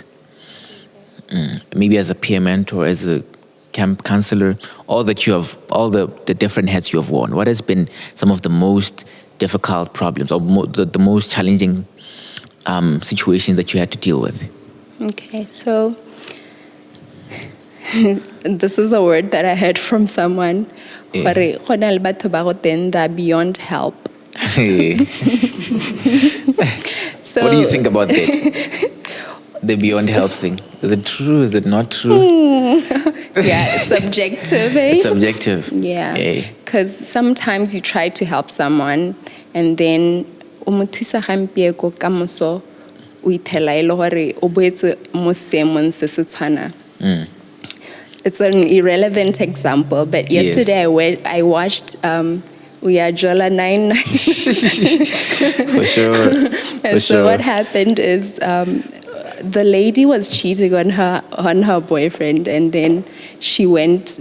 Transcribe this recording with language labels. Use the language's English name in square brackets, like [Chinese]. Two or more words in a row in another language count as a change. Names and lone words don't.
[English] Maybe as a peer mentor, as a camp counselor, all the different hats you have worn. What has been some of the most difficult problems or the most challenging situations that you had to deal with? Okay, so this is a word that I heard from someone. [Tswana] Gore go na le batho ba go teng [English] that are beyond help. So, what do you think about that? The beyond help thing. Is it true? Is it not true? Yeah, it's subjective. It's subjective. Yeah. Because sometimes you try to help someone and then [Tswana] o mo thusa gampe go ka moso o ithela ile gore o boetse mo seemong se se tshwana. [English] It's an irrelevant example, but yesterday I watched Jola 99. For sure. And so what happened is the lady was cheating on her boyfriend, and then she went.